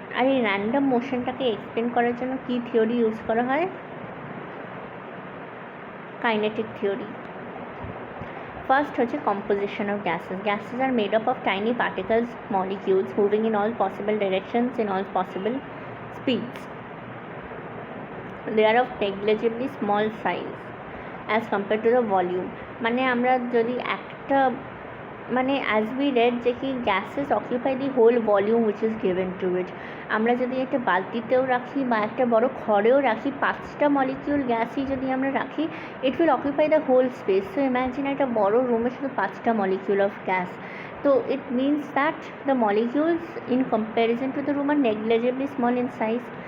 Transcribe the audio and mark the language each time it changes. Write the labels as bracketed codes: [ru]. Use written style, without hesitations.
[bn] আর এই random মোশনটাকে explain করার জন্য কী থিওরি ইউজ করা হয়? [en] Kinetic theory. First হচ্ছে composition of gases. Gases are made up of tiny particles, molecules moving in all possible directions in all possible speeds. They are of negligibly small size as compared to the volume. [bn] মানে আমরা যদি একটা [en] as we read যে কি gases occupy the whole volume which is given to it. [bn] আমরা যদি একটা বালতিতেও রাখি বা একটা বড় খড়েও রাখি, 5টা মলিকিউল গ্যাসই যদি আমরা রাখি, [en] It will occupy the whole space. So imagine [bn] একটা বড় রুমে শুধু [en] 5টা molecule of gas. তো it means that the molecules in comparison to the room are negligibly small in size.